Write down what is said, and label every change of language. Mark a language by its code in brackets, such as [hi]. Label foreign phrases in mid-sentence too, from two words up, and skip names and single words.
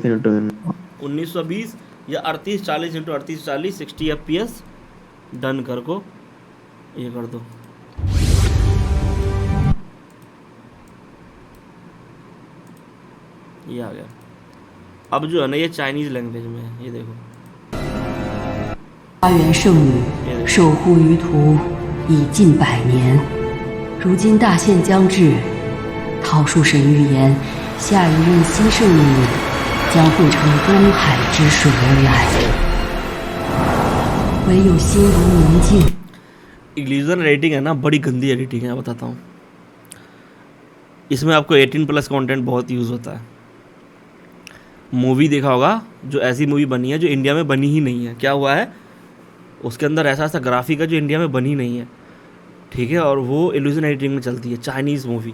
[hi] 1920 या 3840 × 3840 60 FPS। डन कर को ये कर दो। ये आ गया। अब जो है ना ये [en] Chinese language [hi] में है, ये देखो। [zh] 花园圣女守护于途已近100年，如今大限将至，桃树神预言，下一任新圣女将会乘东海之水而来，唯有心如明镜。 [en] illusion editing [hi] है ना, बड़ी गंदी एडिटिंग है, बताता हूँ। इसमें आपको 18+ कंटेंट बहुत यूज़ होता है। मूवी देखा होगा, जो ऐसी मूवी बनी है जो इंडिया में बनी ही नहीं है, क्या हुआ है उसके अंदर ऐसा ऐसा ग्राफिक है जो इंडिया में बनी नहीं है, ठीक है, और वो [en] illusion editing [hi] में चलती है, [en] Chinese movie.